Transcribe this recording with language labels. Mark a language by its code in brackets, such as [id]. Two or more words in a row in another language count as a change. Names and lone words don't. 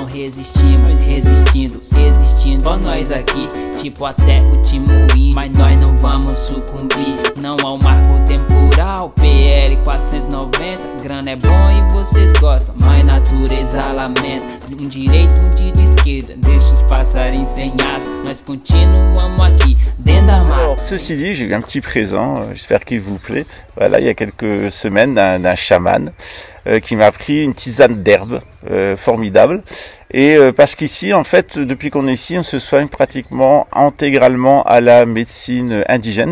[pt] Resistimos, resistindo, existindo. Ó nós aqui, tipo até o Timurim, mas nós não vamos sucumbir. Não há um marco temporal, PL 490. Grana é bom e vocês gostam, mas natureza lamenta. Direito, de esquerda, deixa os passarinhos sem asa. Nós continuamos aqui, dentro da mata. [fr] Alors, ceci dit, j'ai eu un petit présent, j'espère qu'il vous plaît. Voilà, il y a quelques semaines, d'un chaman qui m'a pris une tisane d'herbe formidable. Et parce qu'ici, en fait, depuis qu'on est ici, on se soigne pratiquement intégralement à la médecine indigène.